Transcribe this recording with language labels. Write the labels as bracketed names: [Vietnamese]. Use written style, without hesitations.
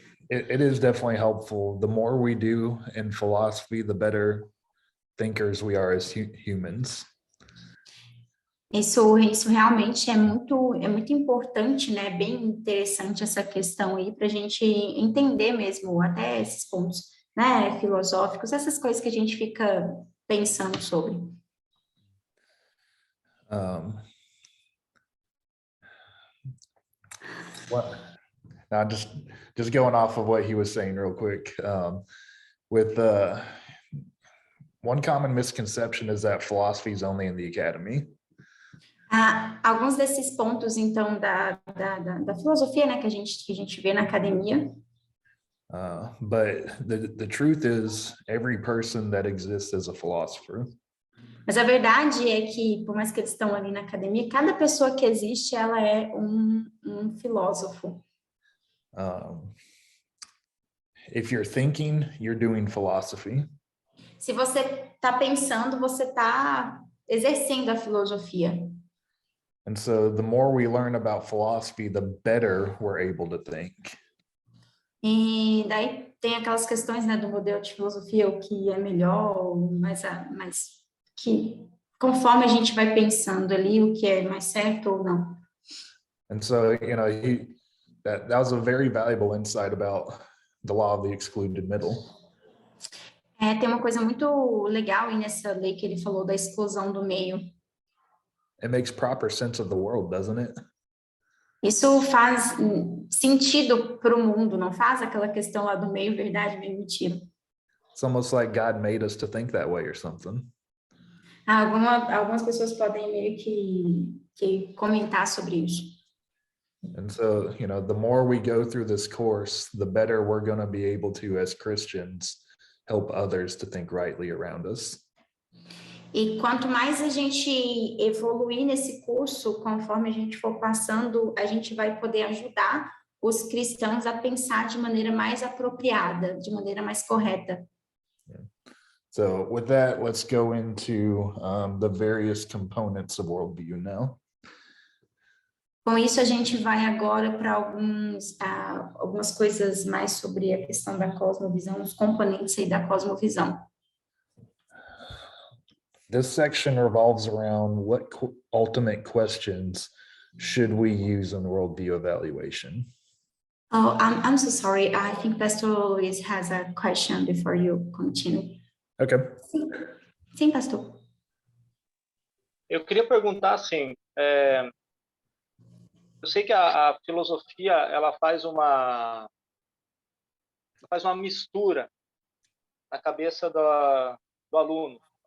[English] It is definitely helpful. The more we do in philosophy, the better thinkers we are as humans. [Portuguese] Isso realmente é muito importante, né? Bem interessante essa questão aí para a gente entender mesmo até esses pontos, né? Filosóficos, essas coisas que a gente fica pensando sobre. [English] Now, just going off of what he was saying real quick, with one common misconception is that philosophy is only in the academy. [Portuguese] Alguns desses pontos, então, da filosofia, né, que a gente vê na academia. [English] But the truth is, every person that exists is a philosopher. [Portuguese] Mas a verdade é que, por mais que eles estão ali na academia, cada pessoa que existe, ela é um filósofo. [English] If you're thinking, you're doing philosophy. [Portuguese] Se você está pensando, você está exercendo a filosofia. [English] And so the more we learn about philosophy, the better we're able to think. [Portuguese] E daí tem aquelas questões, né, do modelo de filosofia, o que é melhor, mas que conforme a gente vai pensando ali, o que é mais certo ou não. [English] And so, that was a very valuable insight about the law of the excluded middle. [Portuguese] Tem uma coisa muito legal aí nessa lei que ele falou da exclusão do meio. [English] It makes proper sense of the world, doesn't it? [Portuguese] Isso faz sentido para o mundo, não faz aquela questão lá do meio verdade, meio mentira. [English] It's almost like God made us to think that way or something. [Portuguese] Algumas pessoas podem meio que comentar sobre isso. [English] And so, the more we go through this course, the better we're going to be able to, as Christians, help others to think rightly around us. [Portuguese] E quanto mais a gente evoluir nesse curso, conforme a gente for passando, a gente vai poder ajudar os cristãos a pensar de maneira mais apropriada, de maneira mais correta. [English] So with that, let's go into the various components of worldview now. [Portuguese] Com isso, a gente vai agora para algumas coisas mais sobre a questão da cosmovisão, os componentes aí da cosmovisão. [English] This section revolves around what ultimate questions should we use in worldview evaluation. Oh, I'm so sorry. I think Pastor Luis has a question before you continue. Okay. [Portuguese] Sim, pastor. Eu queria perguntar assim, eu sei que a filosofia ela faz uma mistura na cabeça do aluno.